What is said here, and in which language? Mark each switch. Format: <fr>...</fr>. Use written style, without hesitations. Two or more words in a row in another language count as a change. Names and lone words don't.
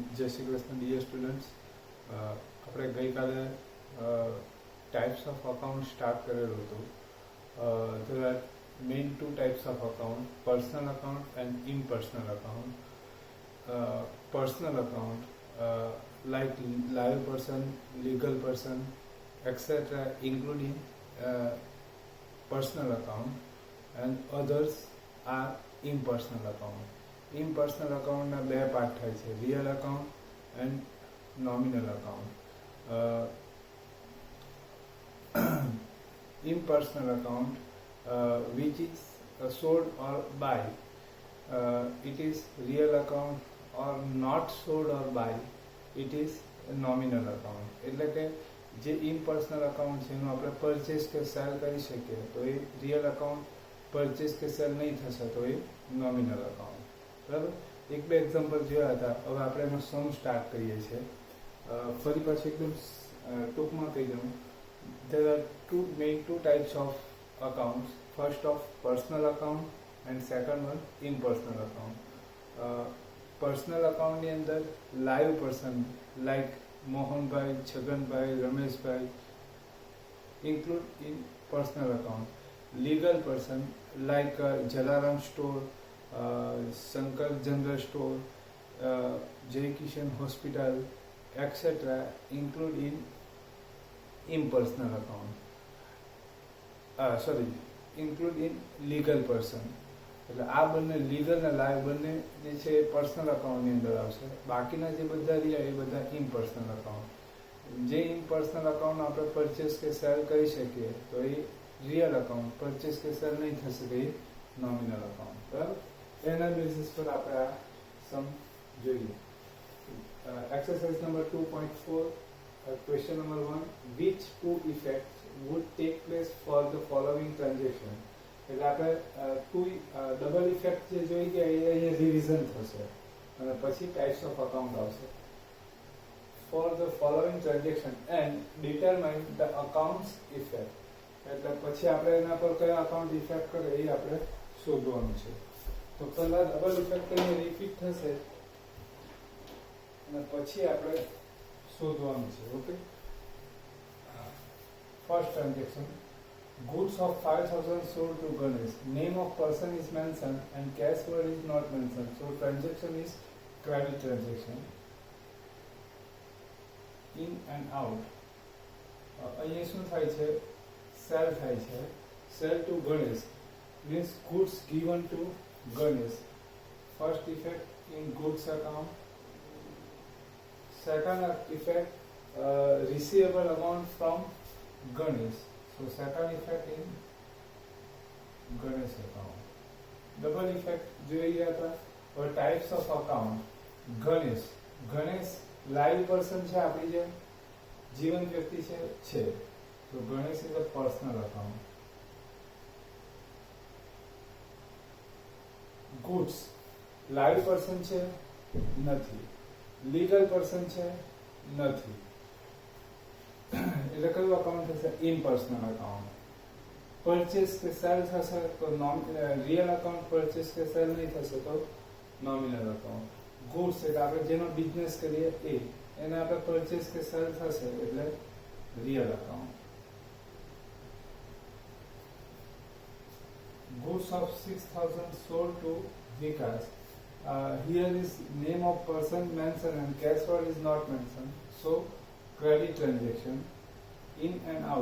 <gu>શ્રી કૃષ્ણ</gu> <en>dear students.</en> <gu>આપણે ગઈકાલે</gu> <en>types of account start</en> <gu>કરેલું હતું.</gu> <en>there are main two types of account, personal account and impersonal account. Personal account like live person, legal person, etc. including personal account, and others are impersonal account. Impersonal account</en> <gu>ના બે પાર્ટ થાય છે,</gu> <en>real account and nominal account. Impersonal account which is sold or buy, it is real account, or not sold or buy, it is nominal account.</en> <gu>એટલે કે જે</gu> <en>impersonal account</en> <gu>છે એનું આપણે પરચેસ કે સેલ કરી શકીએ તો એ</gu> <en>real account,</en> <gu>પરચેસ કે સેલ નહીં થશે તો એ</gu> <en>nominal account.</en> <gu>બરાબર, એક બે એક્ઝામ્પલ જોયા હતા. હવે આપણે એનો</gu> <en>sum start</en> <gu>કરીએ છીએ. ફરી પાછું એકદમ ટૂંકમાં કહી દઉં.</gu> <en>there are main two types of accounts. First of personal account and second one impersonal account. Personal account</en> <gu>ની અંદર</gu> <en>live person like મોહનભાઈ, છગનભાઈ, રમેશભાઈ include in personal account. Legal person like જલારામ સ્ટોર, શંકર જનરલ સ્ટોર, જય કિશન હોસ્પિટલ etc. include in impersonal account. include in legal person.</en> <gu>એટલે આ બંને લીગલ અને લાઈવ બંને જે છે એ પર્સનલ અકાઉન્ટની અંદર આવશે. બાકીના જે બધા રહ્યા એ બધા</gu> <en>impersonal account.</en> <gu>જે</gu> <en>impersonal account</en> <gu>આપણે પરચેસ કે સેલ કરી શકીએ તો એ</gu> <en>real account,</en> <gu>પરચેસ કે સેલ નહીં થશે તો એ</gu> <en>nominal account.</en> <gu>બરાબર, એના બેસિસ પર આપણે આ સમ જોઈએ.</gu> <en>exercise number 2.4, question number 1, which two effects would take place for the following transaction?</en> <gu>એટલે આપણે</gu> <en>double effect</en> <gu>જે જોઈ ગયા એ અહીંયા રિવિઝન થશે અને પછી</gu> <en>types of account</en> <gu>આવશે.</gu> <en>for the following transaction and determine the accounts effect.</en> <gu>એટલે પછી આપણે એના પર કયા</gu> <en>account effect</en> <gu>કરે એ આપણે શોધવાનું છે. તો પહેલા</gu> <en>double effect</en> <gu>અહીંયા રિપીટ થશે અને પછી આપણે શોધવાનું છે.</gu> <en>OK, first transaction, goods of 5,000 sold to Ganesh. Name of person is mentioned and cash word is not mentioned. So transaction is credit transaction. In and out.</en> <gu>અહીંયા શું થાય છે? સેલ થાય છે.</gu> <en>Sell to Ganesh means goods given to Ganesh. First effect in goods account. Second effect, receivable amount from Ganesh. So second effect in Ganesh account. Double effect</en> <gu>જોઈ ગયા હતા.</gu> <en>or types of account.</en> <gu>ગણેશ</gu> <en>live person</en> <gu>છે, આપણી જે જીવન વ્યક્તિ છે.</gu> <en>So ગણેશ is a personal account. goods live person</en> <gu>છે, નથી.</gu> <en>legal person</en> <gu>છે, નથી. એટલે કયું અકાઉન્ટ થશે?</gu> <en>impersonal account.</en> <gu>પરચેસ કે સેલ થશે તો</gu> <en>real account,</en> <gu>પરચેસ કે સેલ નહીં થશે તો</gu> <en>nominal account.</en> <gu>ગુડ્સ એટલે આપણે જેનો બિઝનેસ કરીએ એને આપણે પરચેસ કે સેલ થશે એટલે</gu> <en>real account. goods of 6,000 sold to Vikas. Here is name of person mentioned and cash word is not mentioned. So credit transaction. In and out.</en>